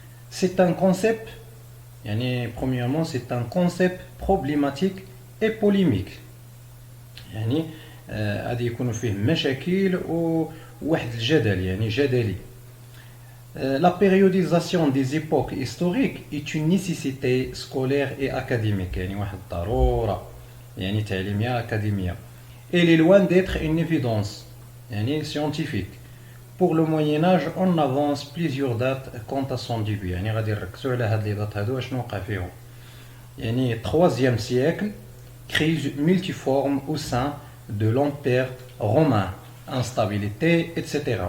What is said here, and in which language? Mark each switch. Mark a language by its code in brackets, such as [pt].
[fr] C'est un concept, premièrement c'est un concept problématique et polémique. [ar] غادي يكونوا فيه مشاكل وواحد الجدل جدلي. [fr] La périodisation des époques historiques est une nécessité scolaire et académique, [ar] واحد الضرورة تعليمية أكاديمية. [fr] Elle est loin d'être une évidence scientifique. Pour le Moyen-Âge, on avance plusieurs dates quant à son début. [ar] غادي نركزوا على هاد لي دات هادو شنو وقع فيهم. [fr] 3e siècle, crise multiforme au sein de l'Empire romain, instabilité, etc.